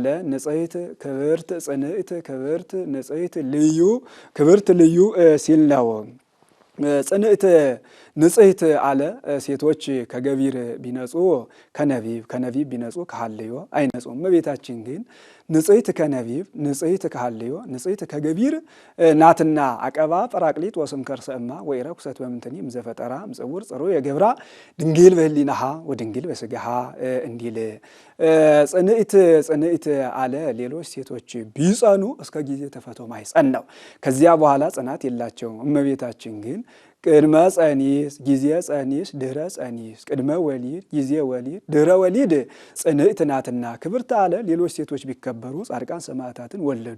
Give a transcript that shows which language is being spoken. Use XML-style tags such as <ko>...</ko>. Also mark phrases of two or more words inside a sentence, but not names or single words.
<am>ንጽሕት ክብርት ጽንዕት ክብርት ንጽሕት ልዩ ክብርት ልዩ ሲል ነው። ጽንዕት ንጽሕት አለ ሴቶች ከገቢር ቢነጹ ከነቢብ ቢነጹ ከሐልዮ አይነጹም። እመቤታችን ግን ንጽሕት ከነቢብ ንጽሕት ከሐልዮ ንጽሕት ከገቢር ናትና።</am> <gez>አቀባ ጰራቅሊጥ ወስም ከርሰ እማ ወኢረኩሰት በምንትኒ እምዘፈጠራ እምጽውር ጽሩየ ገብራ ድንግል በህሊናሃ ወድንግል በስጋሃ</gez> <am>እንዲል ጽንዕት አለ። ሌሎች ሴቶች ቢጸኑ እስከ ጊዜ ተፈቶ ማይጸን ነው። ከዚያ በኋላ ጽናት የላቸውም። እመቤታችን ግን</am> <gez>ቅድመ ጸኒስ ጊዜ ጸኒስ ድህረ ጸኒስ ቅድመ ወሊድ ጊዜ ወሊድ ድህረ ወሊድ</gez> <am>ጽንዕት ናትና ክብርት አለ። ሌሎች ሴቶች ቢከበሩ ጻድቃን ሰማዕታትን ወለዱ</am>